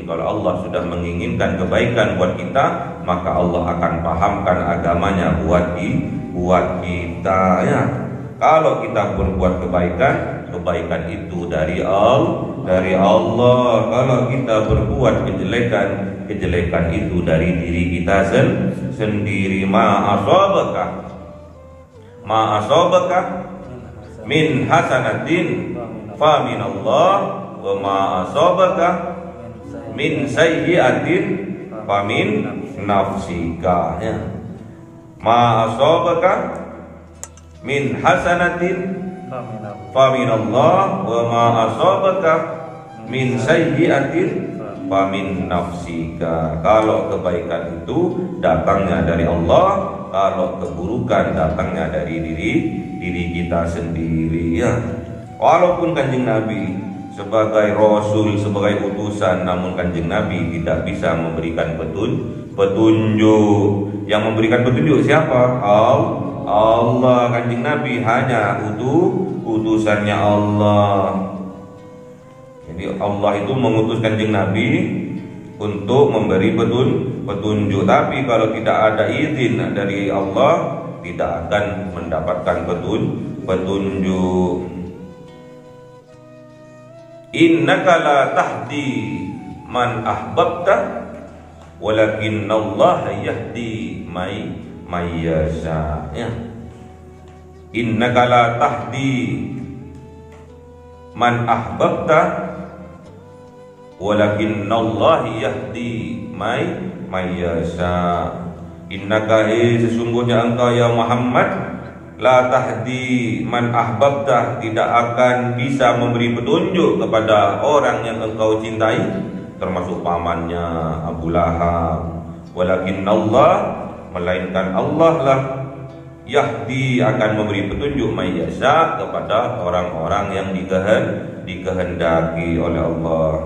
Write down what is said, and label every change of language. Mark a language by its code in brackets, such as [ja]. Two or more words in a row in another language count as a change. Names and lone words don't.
[id] Kalau Allah sudah menginginkan kebaikan buat kita, maka Allah akan pahamkan agamanya buat kita ya. Kalau kita berbuat kebaikan itu dari Allah. Kalau kita berbuat kejelekan itu dari diri kita sendiri. [ar] ما أصابك من حسنة فمن الله وما أصابك من سيئة فمن نفسك ya. ما أصابك من حسنة فمن الله وما أصابك من سيئة فمن نفسك. [id] Kalau kebaikan itu datangnya dari Allah, kalau keburukan datangnya dari diri kita sendiri ya. Walaupun Kanjeng Nabi sebagai Rasul, sebagai utusan, namun Kanjeng Nabi tidak bisa memberikan petunjuk. Yang memberikan petunjuk siapa? Allah. Kanjeng Nabi hanya utusannya Allah. Jadi Allah itu mengutus Kanjeng Nabi untuk memberi petunjuk. Tapi kalau tidak ada izin dari Allah, tidak akan mendapatkan petunjuk. [ar] إنك لا تهدي من أحببت ولكن الله يهدي من يشاء ya. إنك لا تهدي من أحببت ولكن الله يهدي من يشاء. [id] Innaka sesungguhnya engkau ya Muhammad, [ar] لا تهدي من أحببت, [id] tidak akan bisa memberi petunjuk kepada orang yang engkau cintai, termasuk pamannya Abu Lahab. Walakin Allah, melainkan Allah lah, yahdi, akan memberi petunjuk mayyasha, kepada orang-orang yang dikehendaki oleh Allah.